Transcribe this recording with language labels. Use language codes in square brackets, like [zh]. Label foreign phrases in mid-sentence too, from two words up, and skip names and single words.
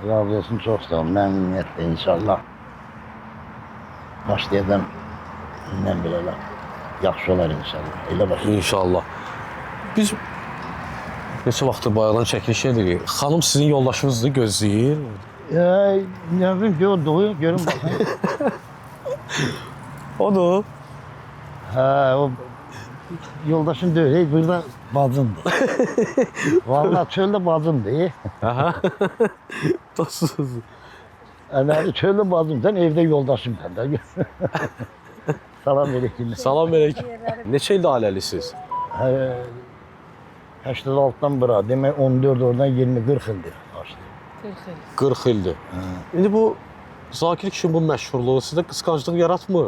[az] Razı olsun, çox sağ olun, məmnuniyyətlə inşallah. Başlayacağım, indən belə yaxşı olar inşallah, elə başlayacağım. İnşallah. Biz neçə vaxtdır bayaqdan çəkiliş edirik. Xanım sizin yoldaşınızdır, gözləyir. [tr] Ne bileyim, gördüğü, görün bakın. [az] Odur. Ha, o yoldaşım değil, hey, burada bacımdır. Vallahi çölde bacımdır. Aha. Dostsunuz. [tr] Yani [az] çölde bacım, [tr] sen evde yoldaşım ben de. [az] Salam aleyküm. Salam aleyküm. Neçə ildə ailəlisiniz? 86'dan bura, demək 14 oradan 20-40 ildir. 40 ildir. İndi bu Zakir kişinin bu məşhurluğu sizdə qısqanclıq yaratmır.